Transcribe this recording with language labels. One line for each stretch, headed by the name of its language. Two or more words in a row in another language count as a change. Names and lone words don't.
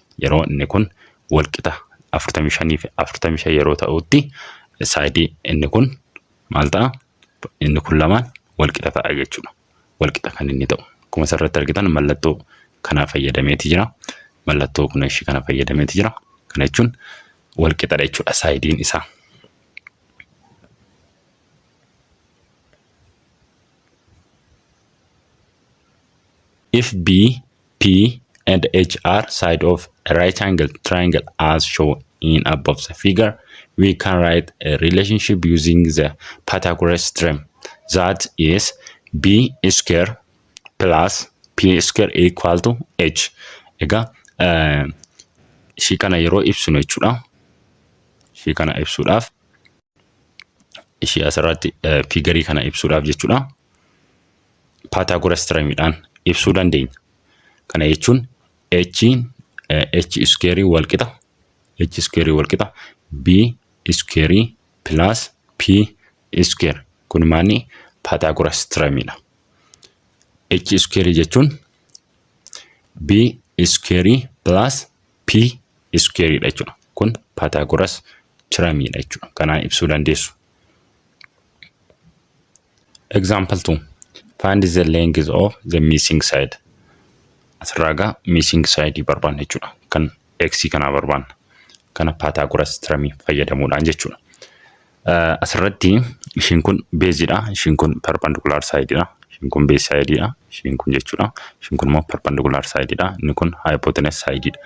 Oromo: Yeroo inni kun wal qixa 45 fi 45 yeroo ta'utti side inni kun maal ta'a? Inni kun lamaan wal qixa ta'a jechuudha. Wal qixa kan inni ta'u. Akkuma asirratti argitan mallattoo kana fayyadameeti jira. Mallattoo kun ishii kana fayyadameeti jira. Kana jechuun wal qixadha jechuudha saayidiin isaa.
English: If B, P, and H are side of a right angle triangle as shown in above the figure, we can write a relationship using the Pythagoras theorem. That is B square plus P square equal to H.
Oromo: Egaa ishii kana yeroo ibsinu jechuudha. Ishii kana ibsuudhaaf ishii asirratti figarii kana ibsuudhaaf jechuudha. Pythagoras theoremidhaan ibsuu dandeenya. Kana jechuun
English: h square
Oromo: wal qixa
English: b square plus p square.
Oromo: Kun maali? Pythagoras theoremidha.
English: H square
Oromo: jechuun
English: b square plus p square
Oromo: dha jechuudha. Kun Pythagoras theoremidha jechuudha. Kanaan ibsuu dandeessu.
English: Example 2. Find the length of the missing side.
Oromo: Asirraa
English: missing side
Oromo: barbaanna jechuudha. Kan x kana barbaanna. Kana Pythagoras theorem fayyadamuudhaan jechuudha. Asirratti ishiin kun base dha, ishiin kun
English: perpendicular side
Oromo: dha, ishiin kun
English: base side
Oromo: dha, ishiin kun jechuudha. Ishiin kun immoo
English: perpendicular side
Oromo: dha, inni kun
English: hypotenuse side
Oromo: dha.